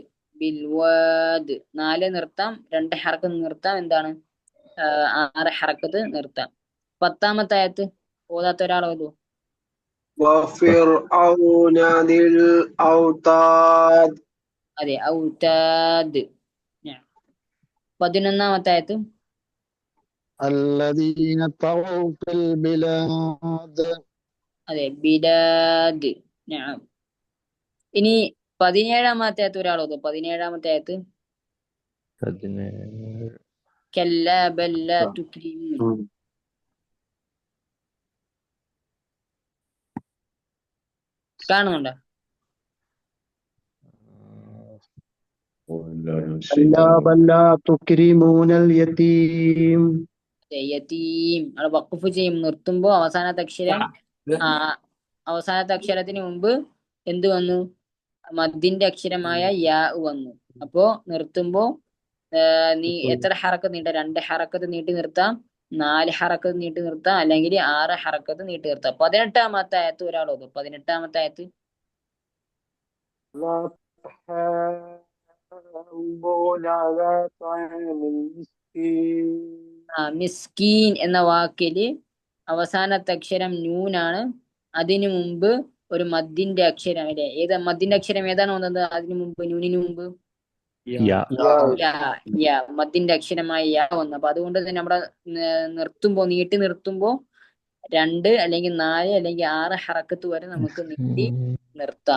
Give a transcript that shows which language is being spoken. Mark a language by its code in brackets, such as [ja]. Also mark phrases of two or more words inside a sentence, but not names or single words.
[ml] ബിൽവാദ് 4 നിർത്താം, 2 ഹറക്കത്ത് നിർത്താം, എന്താണ് 6 ഹറക്കത്ത് നിർത്താം. 10-ാമത്തെ ആയത്ത് ഓതാത്ത ഒരാളോ? അതെ, ഔതാദ്. 11-ാമത്തെ ആയത്ത് [ar] الذين طغوا في البلاد. [ml] അതെ, ബിലാദ്. ഇനി 17-ാമത്തെ ആയത്ത് ഒരാളോ? 17-ാമത്തെ ആയത്ത് [ar] كلا بل لا تكرمون. [ml] കാണുന്നുണ്ടോ? [ar] الشيطان بل لا تكرمون اليتيم [ml] യതീം അവിടെ വഖഫ് ചെയ്യും, നിർത്തുമ്പോ അവസാനത്തെ അക്ഷരം അവസാനത്തെ അക്ഷരത്തിന് മുമ്പ് എന്ത് വന്നു? മദ്ദിന്റെ അക്ഷരമായ യാ വന്നു. അപ്പോ നിർത്തുമ്പോ നീ എത്ര ഹറക്കത്ത് നീട്ടാം? 2 ഹറക്കത്ത് നീട്ടി നിർത്താം, 4 ഹറക്കത്ത് നീട്ടി നിർത്താം, അല്ലെങ്കിൽ 6 ഹറക്കത്ത് നീട്ടി നിർത്താം. 18-ാമത്തെ ആയത്ത് ഒരാൾ ഓതും. 18-ാമത്തെ ആയത്ത്. [ar] لا تحاضون على طعام المسكين [ml] മിസ്കീൻ എന്ന വാക്കില് അവസാനത്തെ അക്ഷരം നൂനാണ്. അതിനു മുമ്പ് ഒരു മദ്ദിന്റെ അക്ഷരം അല്ലെ? മദ്ദിന്റെ അക്ഷരം ഏതാണ് വന്നത്? അതിനു മുമ്പ്, നൂനിന് മുമ്പ് യാ. യാ, മദ്ദിന്റെ അക്ഷരമായ യാ വന്നു. അപ്പൊ അതുകൊണ്ട് തന്നെ നമ്മുടെ നിർത്തുമ്പോ, നീട്ടി നിർത്തുമ്പോ 2 അല്ലെങ്കിൽ 4 അല്ലെങ്കിൽ 6 ഹറക്കത്ത് വരെ നമുക്ക് നീട്ടി നിർത്താം.